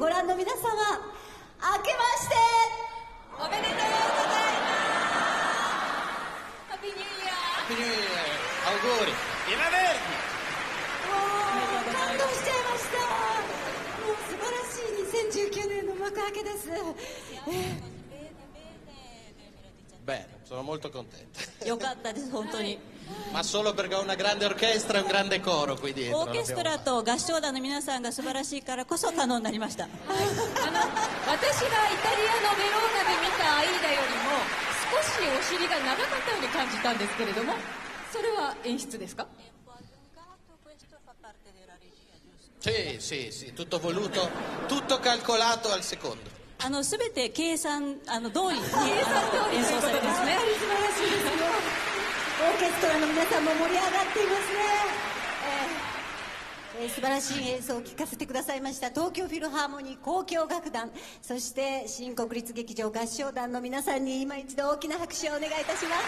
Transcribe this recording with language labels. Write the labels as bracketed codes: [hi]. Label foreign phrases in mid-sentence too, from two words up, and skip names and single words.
[ja] の皆様、明けましておめでとうございます。 [en] Happy New Year. Happy New Year. [it] auguri。Viva Verdi。 [ja] 感動しちゃいました。もう素晴らしい2019年の幕開けです。 [it] Bene, sono molto contento. [ja] よかったです、本当に。 [it] Ma solo perché ho una grande orchestra e un grande coro qui [ja] オ [it] dietro. [ja] ーケストラと合唱団の皆さんが素晴らしいからこそ可能になりました。私がイタリアのベローナで見たアイーダよりも少しお尻が長かったように感じたんですけれども、それは演出ですか？ [it] Sì, sì, sì, tutto voluto, tutto calcolato al secondo. [ja] すべて計算通りに演奏されますね。素晴らしいですよ。オーケストラの皆さんも盛り上がっていますね。素晴らしい演奏を聴かせてくださいました東京フィルハーモニー交響楽団、そして新国立劇場合唱団の皆さんに今一度大きな拍手をお願いいたします。